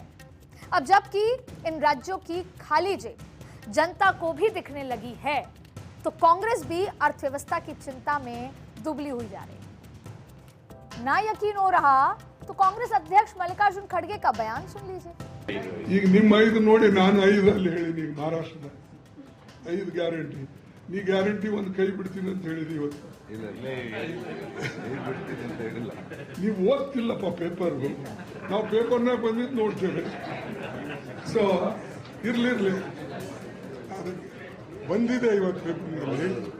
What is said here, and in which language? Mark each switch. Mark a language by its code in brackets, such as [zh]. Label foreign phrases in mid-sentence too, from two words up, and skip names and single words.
[hi] अब जबकि इन राज्यों की खाली जेब जनता को भी दिखने लगी है, तो कांग्रेस भी अर्थव्यवस्था की चिंता में दुबली हुई जा रही है। ना यकीन हो रहा तो कांग्रेस अध्यक्ष मल्लिकार्जुन खड़गे का बयान सुन लीजिए। [kn] ಈಗ ನಿಮ್ಮ 5 ನೋಡಿ ನಾನು 5 ಅಲ್ಲಿ ಹೇಳಿನಿ, ಮಹಾರಾಷ್ಟ್ರದ 5 ಗ್ಯಾರಂಟಿ, ನೀ ಗ್ಯಾರಂಟಿ ಒಂದು ಕೈ ಬಿಡ್ತೀನಿ ಅಂತ ಹೇಳಿದಿ ಇವತ್ತು. ನೀವು ಓದ್ತಿಲ್ಲಪ್ಪ ಪೇಪರ್, ನಾವು ಪೇಪರ್ನ ಬಂದಿದ್ದು ನೋಡ್ತೇವೆ. ಸೊ ಇರ್ಲಿ ಅದಕ್ಕೆ ಬಂದಿದೆ ಇವತ್ತು ಪೇಪರ್ನಲ್ಲಿ.